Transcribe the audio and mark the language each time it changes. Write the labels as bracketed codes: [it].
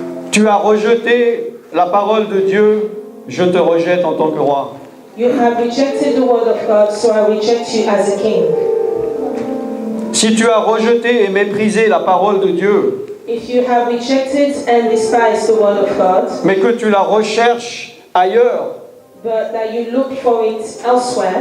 [fr] tu as rejeté la parole de Dieu, je te rejette en tant que roi. [en] you have rejected the word of God, so I reject you as a king. [fr] Si tu as rejeté et méprisé la parole de Dieu, [en] If you have rejected and despised the word of God, [fr] mais que tu la recherches ailleurs, [en] but that you look for it elsewhere,